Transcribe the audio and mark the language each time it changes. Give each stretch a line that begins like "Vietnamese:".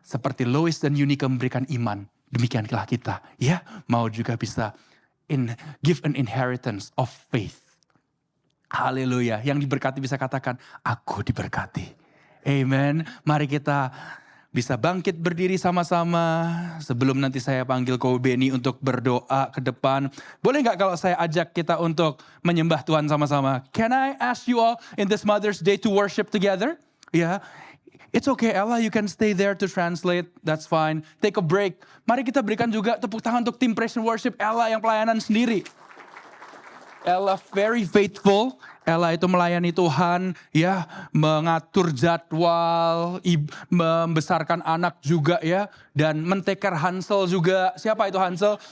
Indonesian: Seperti Lois dan Yunika memberikan iman, demikianlah kita ya mau juga bisa
English: give an inheritance of faith.
Indonesian: Haleluya. Yang diberkati bisa katakan, aku diberkati. Amen. Mari kita bisa bangkit berdiri sama-sama. Sebelum nanti saya panggil Ko Beni untuk berdoa ke depan. Boleh gak kalau saya ajak kita untuk menyembah Tuhan sama-sama?
English: Can I ask you all in this Mother's Day to worship together? Yeah. It's okay, Ella, you can stay there to translate. That's fine. Take a break.
Indonesian: Mari kita berikan juga tepuk tangan untuk tim Praise and Worship Ella yang pelayanan sendiri.
English: Ella very faithful.
Indonesian: Ella itu melayani Tuhan, ya, mengatur jadwal, membesarkan anak juga ya, dan menteker Hansel juga. Siapa itu Hansel?